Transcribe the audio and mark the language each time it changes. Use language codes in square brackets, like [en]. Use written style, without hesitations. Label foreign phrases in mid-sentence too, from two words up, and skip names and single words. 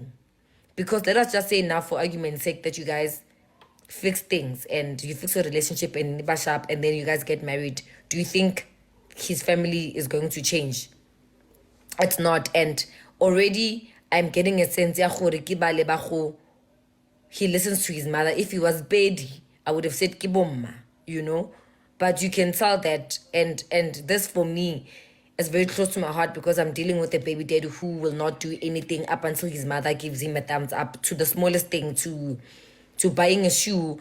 [en] Because let us just say now, for argument's sake, that you guys fix things and you fix a relationship and bash up and then you guys get married. Do you think his family is going to change? It's not. And already I'm getting a sense [nso] ya gore ke ba leba go, [en] he listens to his mother. If he was Bedi, I would have said kibomma, you know. But you can tell that, and this for me is very close to my heart because I'm dealing with a baby daddy who will not do anything up until his mother gives him a thumbs up, to the smallest thing, to buying a shoe.